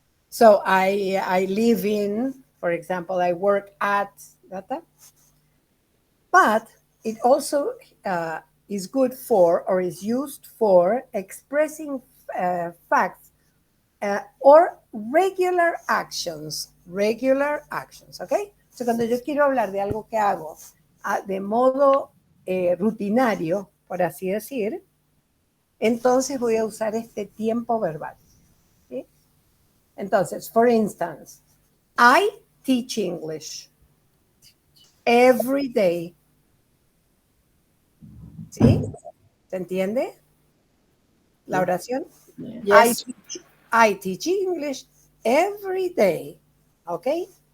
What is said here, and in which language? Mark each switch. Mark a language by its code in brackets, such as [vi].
[en] So I live in, for example, I work at, but it also is good for or is used for expressing facts or regular actions, ¿ok? [es] Entonces, cuando yo quiero hablar de algo que hago de modo rutinario, por así decir, entonces voy a usar este tiempo verbal. ¿Sí? Entonces, [en] for instance, I teach English every day. [es] ¿Sí? ¿Se entiende la oración? [en] Yes. I teach English every day. Okay?